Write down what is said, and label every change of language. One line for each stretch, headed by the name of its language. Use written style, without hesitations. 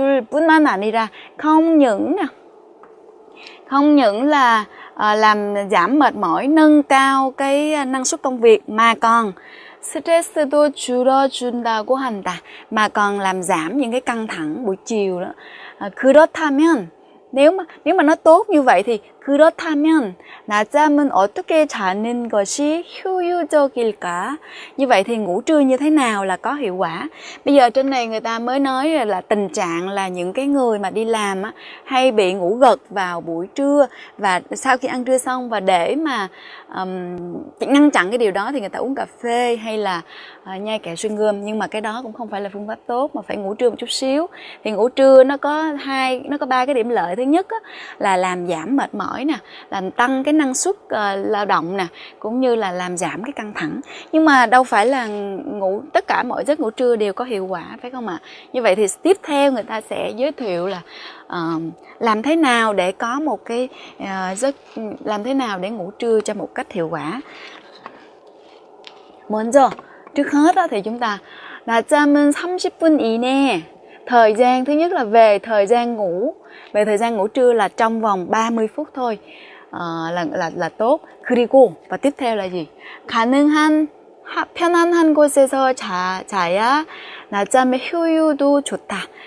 Vietnamese: 뿐만 아니라 không những là làm giảm mệt mỏi, nâng cao cái năng suất công việc, mà còn 스트레스도 줄여준다고 한다, mà còn làm giảm những cái căng thẳng buổi chiều đó.
Korean: 그렇다면, nếu mà nó tốt như vậy thì 그렇다면 낮잠은 어떻게 자는 것이 효율적일까?
Vietnamese: Như vậy thì ngủ trưa như thế nào là có hiệu quả? Bây giờ trên này người ta mới nói là tình trạng là những cái người mà đi làm á, hay bị ngủ gật vào buổi trưa và sau khi ăn trưa xong, và để mà ngăn chặn cái điều đó thì người ta uống cà phê hay là nhai kẹo xuyên gôm. Nhưng mà cái đó cũng không phải là phương pháp tốt, mà phải ngủ trưa một chút xíu. Thì ngủ trưa nó có 3 cái điểm lợi. Thứ nhất á, là làm giảm mệt mỏi nè, làm tăng cái năng suất lao động nè, cũng như là làm giảm cái căng thẳng. Nhưng mà đâu phải là tất cả mọi giấc ngủ trưa đều có hiệu quả, phải không ạ? Như vậy thì tiếp theo người ta sẽ giới thiệu là làm thế nào để có một cái làm thế nào để ngủ trưa cho một cách hiệu quả. 먼저, trước hết thì chúng ta 낮잠은 30분 이내. Thời gian thứ nhất là về thời gian ngủ trưa là trong vòng 30 phút thôi, là tốt. 그리고, và tiếp theo là gì?
Korean: 가능한 편안한 곳에서 자야 낮잠의 효율도 좋다.